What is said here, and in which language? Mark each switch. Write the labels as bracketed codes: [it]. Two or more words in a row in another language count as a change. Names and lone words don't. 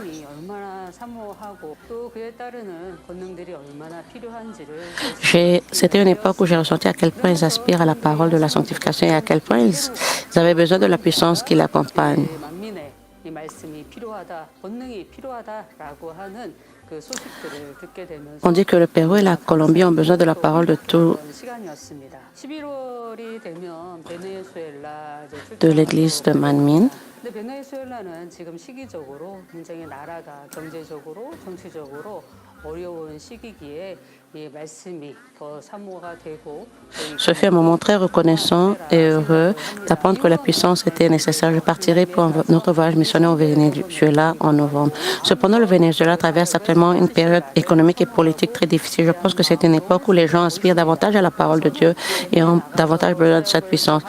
[fr] C'était une époque où j'ai ressenti à quel point ils aspirent à la parole de la sanctification et à quel point ils avaient besoin de la puissance qui l'accompagne. On dit que le Pérou et la Colombie ont besoin de la parole de tout de l'église de Manmin. [ko] 근데 베네수엘라는 지금 시기적으로 굉장히 나라가 경제적으로 정치적으로 어려운 시기기에 이 말씀이 더 사모가 되고 [fr] Ce fut un moment très reconnaissant et heureux d'apprendre que la puissance était nécessaire. Je partirai pour notre voyage missionnaire au Venezuela en novembre. Cependant, le Venezuela traverse actuellement une période économique et politique très difficile. Je pense que c'est une époque où les gens aspirent davantage à la parole de Dieu et ont davantage besoin de cette puissance.